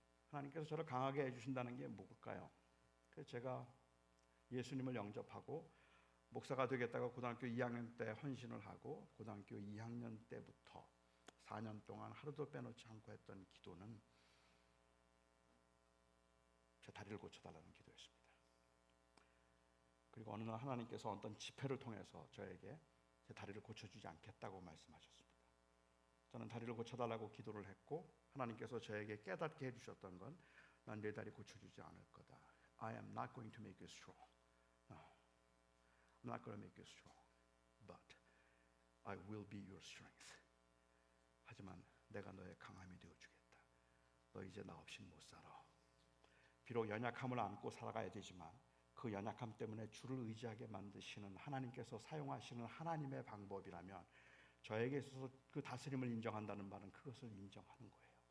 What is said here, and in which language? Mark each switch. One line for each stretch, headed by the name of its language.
Korean: 하나님께서 저를 강하게 해주신다는 게 뭘까요? 그래서 제가 예수님을 영접하고 목사가 되겠다고 고등학교 2학년 때 헌신을 하고 고등학교 2학년 때부터 4년 동안 하루도 빼놓지 않고 했던 기도는 제 다리를 고쳐달라는 기도였습니다. 그리고 어느 날 하나님께서 어떤 집회를 통해서 저에게 제 다리를 고쳐주지 않겠다고 말씀하셨습니다. 저는 다리를 고쳐달라고 기도를 했고 하나님께서 저에게 깨닫게 해주셨던 건 난 내 다리 고쳐주지 않을 거다.
English: I am not going to make you strong. No, I'm not going to make you strong. But I will be your strength.
Korean: 하지만 내가 너의 강함이 되어주겠다. 너 이제 나 없인 못 살아. 비록 연약함을 안고 살아가야 되지만 그 연약함 때문에 주를 의지하게 만드시는 하나님께서 사용하시는 하나님의 방법이라면 저에게 있어서 그 다스림을 인정한다는 말은 그것을 인정하는 거예요.